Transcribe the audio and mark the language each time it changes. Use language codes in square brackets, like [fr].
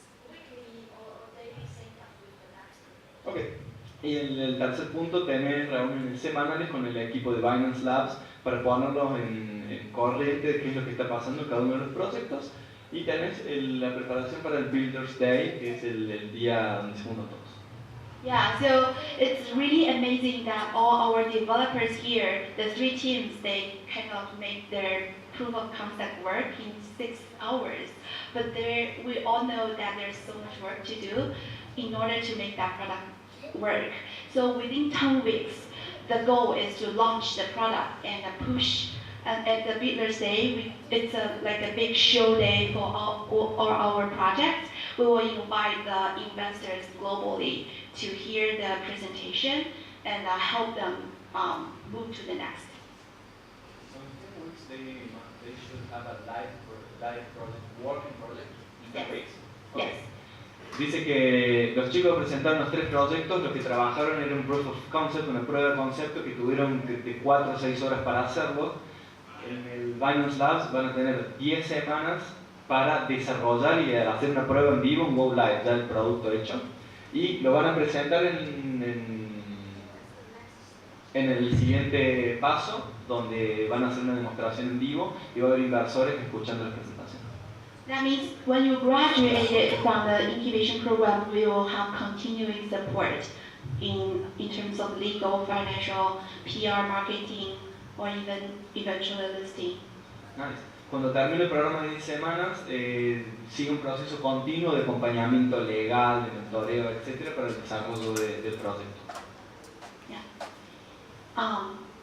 [en] Weekly or daily sync-up with the next. Ok. [es] Y en el tercer punto tenés reuniones semanales con el equipo de Binance Labs para ponerlos en corriente de qué es lo que está pasando en cada uno de los proyectos. Y tenés la preparación para el Builders Day, que es el día donde se unen todos. [en] Yeah, so it's really amazing that all our developers here, the 3 teams, they kind of make their proof of concept work in 6 hours. But we all know that there's so much work to do in order to make that product work. So within 10 weeks, the goal is to launch the product and push. And at the Builders Day, it's like a big show day for all our projects. We will invite the investors globally to hear the presentation and help them move to the next. So in 10 weeks they should have a live project, working project in 10 weeks? Okay. Yes. [es] Dice que los chicos presentaron los 3 proyectos, los que trabajaron era un proof of concept, una prueba de concepto que tuvieron de 4 a 6 horas para hacerlo. En el Binance Labs van a tener 10 semanas para desarrollar y hacer una prueba en vivo, un go live, ya el producto hecho. Y lo van a presentar en el siguiente paso, donde van a hacer una demostración en vivo y va a haber inversores escuchando la presentación. [en] That means when you graduate from the incubation program, we will have continuing support in terms of legal, financial, PR, marketing, or even eventually listing. Nice. [es] Cuando termine el programa de 10 semanas, sigue un proceso continuo de acompañamiento legal, de mentoreo, etc. para el desarrollo del proyecto.